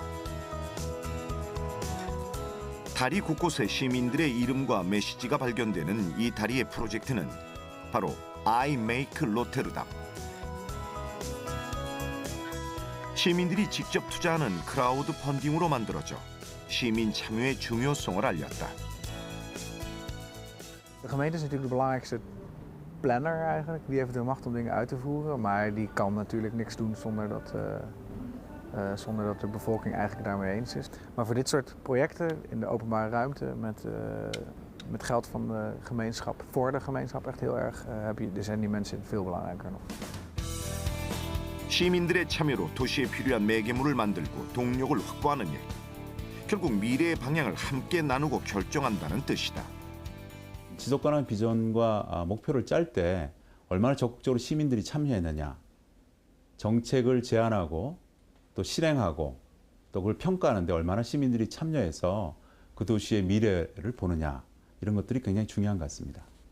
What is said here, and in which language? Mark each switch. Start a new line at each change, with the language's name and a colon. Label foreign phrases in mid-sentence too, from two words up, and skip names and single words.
Korean: 다리 곳곳에 시민들의 이름과 메시지가 발견되는 이 다리의 프로젝트는 바로 I Make Rotterdam. 시민들이 직접 투자하는 크라우드 펀딩으로 만들어져 시민 참여의 중요성을 알렸다.
Dutch: De gemeente is natuurlijk de belangrijkste planner eigenlijk. Die heeft de macht om dingen uit te voeren, maar die kan natuurlijk niks doen zonder dat de bevolking eigenlijk daarmee eens is. Maar voor dit soort projecten in de openbare ruimte met geld van de gemeenschap, voor de gemeenschap echt heel erg, zijn die mensen veel belangrijker nog.
Korean: 시민들의 참여로 도시에 필요한 매개물을 만들고 동력을 확보하는 일. 결국 미래의 방향을 함께 나누고 결정한다는 뜻이다. 지속가능한 비전과 목표를 짤 때 얼마나 적극적으로 시민들이 참여했느냐, 정책을 제안하고 또 실행하고 또 그걸 평가하는데 얼마나 시민들이 참여해서 그 도시의 미래를 보느냐, 이런 것들이 굉장히 중요한 것 같습니다.